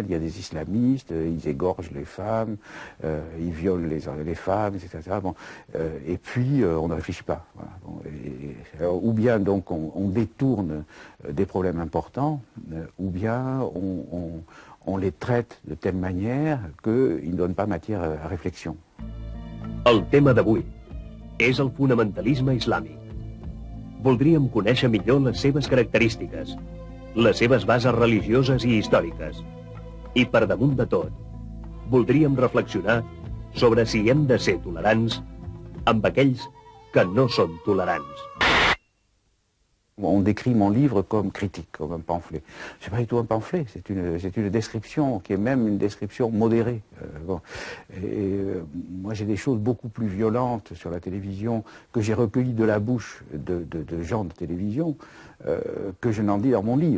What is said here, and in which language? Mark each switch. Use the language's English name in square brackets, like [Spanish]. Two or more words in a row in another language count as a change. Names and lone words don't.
[French] Il y a des islamistes, ils égorgent les femmes, ils violent les femmes, etc. Bon, et puis, on ne réfléchit pas. Voilà. Bon, alors, ou bien donc on détourne des problèmes importants, ou bien on les traite de telle manière qu'ils ne donnent pas matière à réflexion. [Catalan] El tema d'avui és el fonamentalisme islàmic. Voldríem conèixer millor les seves característiques, les seves bases religioses i històriques. I per damunt de tot, voldríem reflexionar sobre si hem de ser tolerants amb aquells que no són tolerants. [French] On décrit mon livre comme critique, comme un pamphlet. C'est pas du tout un pamphlet, c'est une description qui est même une description modérée. Moi j'ai des choses beaucoup plus violentes sur la télévision que j'ai recueillies de la bouche de gens de télévision que je n'en dis dans mon livre.